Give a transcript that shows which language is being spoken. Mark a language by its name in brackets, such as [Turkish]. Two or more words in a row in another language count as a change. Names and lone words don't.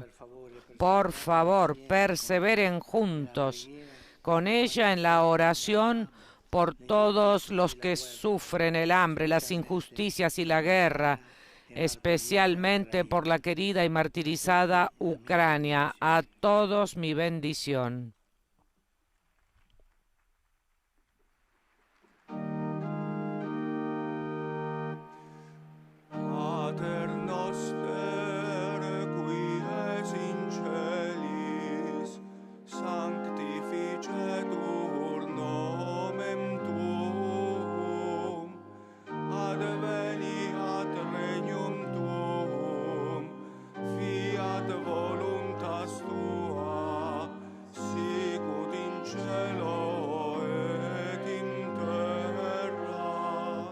[Spanish] Por favor, perseveren juntos con ella en la oración por todos los que sufren el hambre, las injusticias y la guerra, especialmente por la querida y martirizada Ucrania. A todos mi bendición. [Latin] Pater noster, qui es in celis, sanctificetur nomen tuum, adveniat regnum tuum, fiat voluntas tua, sicut in cielo et in terra.